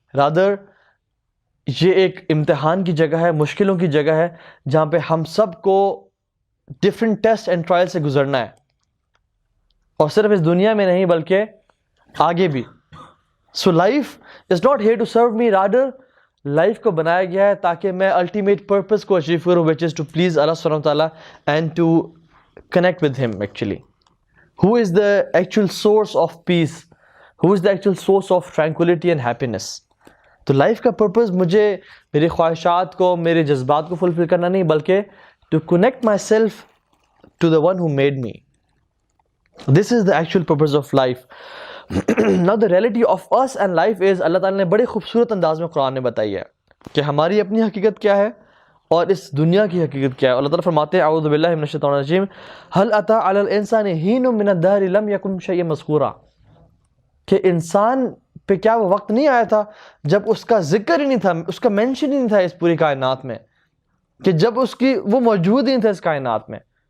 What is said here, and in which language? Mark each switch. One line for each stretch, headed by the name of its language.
Urdu: Rather یہ ایک امتحان کی جگہ ہے، مشکلوں کی جگہ ہے، جہاں پہ ہم سب کو different ٹیسٹ اینڈ ٹرائل سے گزرنا ہے، اور صرف اس دنیا میں نہیں بلکہ آگے بھی۔
English: So life is not here to serve me, rather
Urdu: life کو بنایا گیا ہے تاکہ میں الٹیمیٹ پرپز کو اچیو کروں،
English: which is to please Allah subhanahu wa ta'ala and to connect with him actually. Who is the actual source of peace? Who is the actual source of tranquility and happiness?
Urdu: تو life کا purpose مجھے میری خواہشات کو، میرے جذبات کو فلفل کرنا نہیں، بلکہ
English: to connect myself to the one who made me. This is the actual purpose of life. Now the reality of us and life is،
Urdu: اللہ تعالیٰ نے بڑے خوبصورت انداز میں قرآن میں بتائی ہے کہ ہماری اپنی حقیقت کیا ہے اور اس دنیا کی حقیقت کیا ہے۔ اللہ تعالیٰ فرماتے ہیں
Arabic: اعوذ باللہ من الشیطان الرجیم هل اتى على الانسان حين من الدهر لم يكن شيئا مذکورا،
Urdu: کہ انسان پہ کیا وہ وقت نہیں آیا تھا جب اس کا ذکر ہی نہیں تھا، اس کا مینشن ہی نہیں تھا اس پوری کائنات میں، کہ جب اس کی وہ موجود ہی نہیں تھا اس کائنات میں۔